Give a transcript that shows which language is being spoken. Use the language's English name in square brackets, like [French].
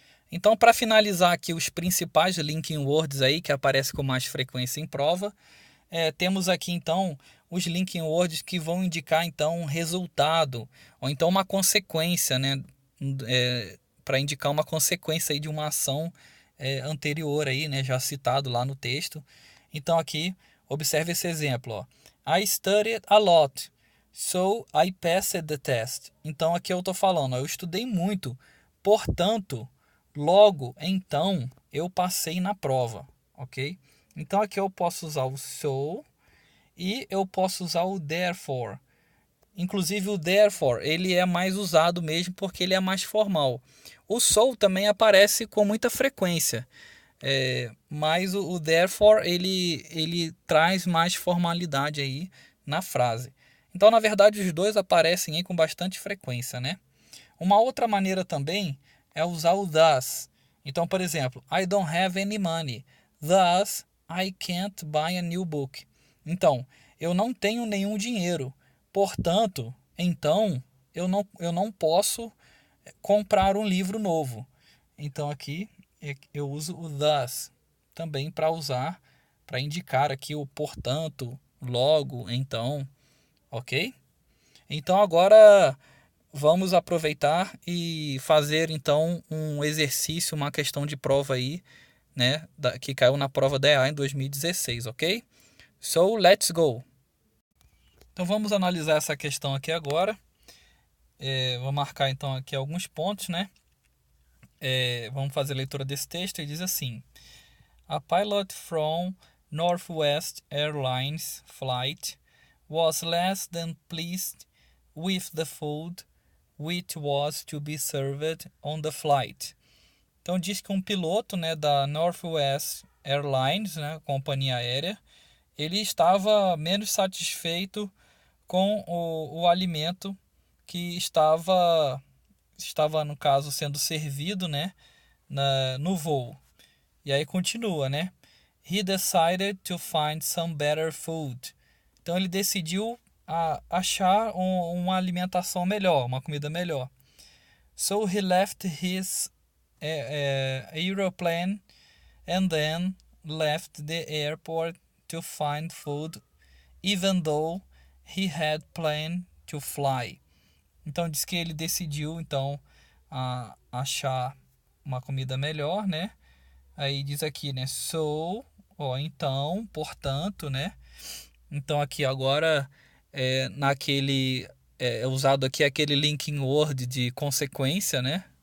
[Portuguese] Então, para finalizar aqui os principais linking words aí que aparecem com mais frequência em prova, temos aqui então os linking words que vão indicar então um resultado ou então uma consequência, né? Para indicar uma consequência aí de uma ação anterior aí, né? Já citado lá no texto. Então aqui observe esse exemplo, ó. [English] I studied a lot, so I passed the test. [Portuguese] Então aqui eu estou falando, ó, eu estudei muito, portanto, logo então eu passei na prova, ok? Então aqui eu posso usar o so e eu posso usar o therefore. Inclusive o therefore ele é mais usado mesmo porque ele é mais formal. O so também aparece com muita frequência, mas o therefore ele traz mais formalidade aí na frase. Então na verdade os dois aparecem aí com bastante frequência, né? Uma outra maneira também é usar o thus. Então, por exemplo, [English] I don't have any money, thus I can't buy a new book. [Portuguese] Então, eu não tenho nenhum dinheiro, portanto, então eu não posso comprar um livro novo. Então aqui eu uso o thus também para usar, para indicar aqui o portanto, logo, então, ok? Então agora vamos aproveitar e fazer então um exercício, uma questão de prova aí, né, que caiu na prova da EA em 2016, ok? [English] So, let's go! [Portuguese] Então vamos analisar essa questão aqui agora. Vou marcar então aqui alguns pontos, né? Vamos fazer a leitura desse texto e diz assim: [English] A pilot from Northwest Airlines flight was less than pleased with the food which was to be served on the flight. [Portuguese] Então diz que um piloto, né, da Northwest Airlines, né, companhia aérea, ele estava menos satisfeito com o alimento que estava, no caso, sendo servido, né, no voo. E aí continua, né? [English] He decided to find some better food. [Portuguese] Então ele decidiu achar uma alimentação melhor, uma comida melhor. [English] So he left his aeroplane and then left the airport to find food, even though he had planned to fly. [Portuguese] Então diz que ele decidiu então achar uma comida melhor, né? Aí diz aqui, né? So, então, portanto, né? Então aqui agora é usado aqui aquele linking word de consequência, né?